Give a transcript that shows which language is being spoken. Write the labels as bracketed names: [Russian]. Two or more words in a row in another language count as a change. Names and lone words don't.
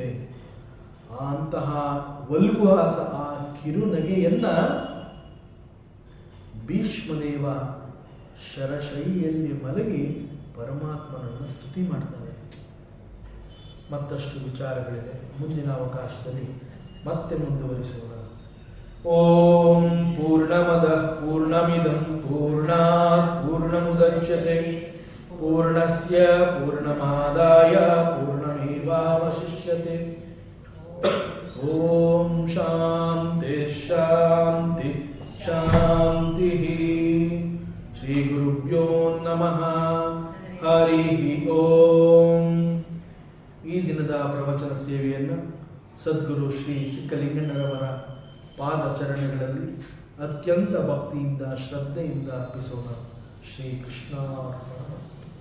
[Kannada] ಅಂತಹ ವಲ್ಗುಹಾಸ, ಆ ಕಿರುನಗೆಯನ್ನ ಭೀಷ್ಮದೇವ ಶರಶೈಯಲ್ಲಿ ಮಲಗಿ ಪರಮಾತ್ಮನನ್ನು ಸ್ತುತಿ ಮಾಡ್ತಾರೆ. ಮತ್ತಷ್ಟು ವಿಚಾರಗಳಿದೆ, ಮುಂದಿನ ಅವಕಾಶದಲ್ಲಿ ಮತ್ತೆ ಮುಂದುವರಿಸೋಣ. [Sanskrit] ಓಂ ಪೂರ್ಣಮದಃ ಪೂರ್ಣಮಿದಂ ಪೂರ್ಣಾತ್ ಪೂರ್ಣಮುದಚ್ಯತೆ ಪೂರ್ಣಸ್ಯ ಪೂರ್ಣಮಾದಾಯ ಪೂರ್ಣಮೇವಾವಶಿಷ್ಯತೆ. ಓಂ ಶಾಂತಿ ಶಾಂತಿ ಶಾಂತಿ. ಶ್ರೀ ಗುರುಭ್ಯೋ ನಮಃ. ಹರಿ ಓಂ. [Kannada] ಈ ದಿನದ ಪ್ರವಚನ ಸೇವೆಯನ್ನು ಸದ್ಗುರು ಶ್ರೀ ಚಿಕ್ಕಲಿಂಗಣ್ಣರವರ ಪಾದಚರಣೆಗಳಲ್ಲಿ ಅತ್ಯಂತ ಭಕ್ತಿಯಿಂದ ಶ್ರದ್ಧೆಯಿಂದ ಅರ್ಪಿಸೋಣ. ಶ್ರೀ ಕೃಷ್ಣ.